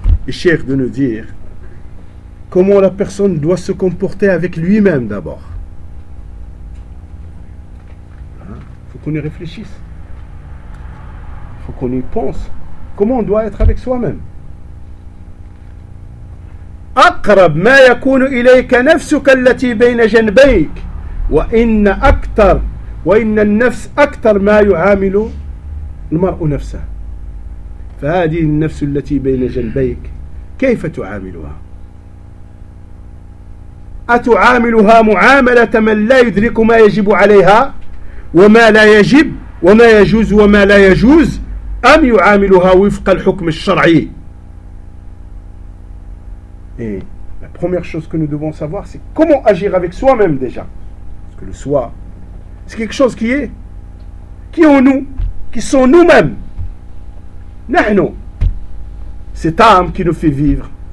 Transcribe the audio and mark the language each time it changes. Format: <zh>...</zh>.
<fr>Le Sheikh de nous dire comment la personne doit se comporter avec lui-même d'abord. Hein? Faut qu'on y réfléchisse. Faut qu'on y pense. Comment on doit être avec soi-même?</fr> <ar>أقرب ما يكون إليك نفسك التي بين جنبيك وإن أكثر وإن النفس أكثر ما يعامل المرء نفسه فهذه النفس التي بين جنبيك كيف تعاملها أتعاملها معاملة من لا يدرك ما يجب عليها وما لا يجب وما يجوز وما لا يجوز أم يعاملها وفق الحكم الشرعي.</ar> <fr>Et la première chose que nous devons savoir, c'est comment agir avec soi-même déjà. Parce que le soi, c'est quelque chose qui est en nous, qui sont nous-mêmes. Nahno, cette âme qui nous fait vivre.</fr>